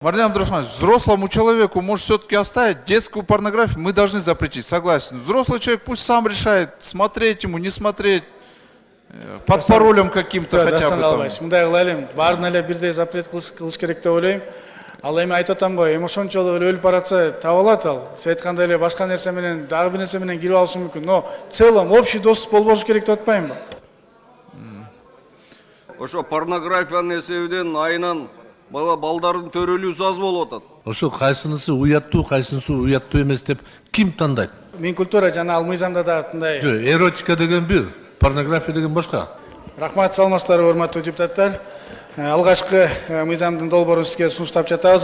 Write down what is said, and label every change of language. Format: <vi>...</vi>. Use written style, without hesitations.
<ru>Марьян Абдрахманович, взрослому человеку может все-таки оставить детскую порнографию, мы должны запретить, согласен. Взрослый человек пусть сам решает, смотреть ему, не смотреть, под паролем каким-то хотя бы там.</ru> <ky>Мындай кылайлы, баарын эле бирдей запрет кылыш керек деп ойлойм. Ал эми айтып атам го, эми ошончолук эле өлүп баратса таап алат ал. Сиз айткандай эле башка нерсе менен, дагы бир нерсе менен кирип алышы мүмкүн.</ky> <ru>Но в целом общий доступ</ru> <ky>болбошу керек деп атпаймынбы? Ошо порнографиянын эсебинен айынан балдардын төрөлүүсү аз болуп атат. Ошо кайсынысы уяттуу, кайсынысы уяттуу эмес деп ким тандайт? Мен культура жана ал мыйзамда да мындай. Жок, эротика деген бир, порнография деген башка. Рахмат, саламатсыздарбы, урматтуу депутаттар. Алгачкы мыйзамдын долбоорун сизге сунуштап жатабыз.</ky>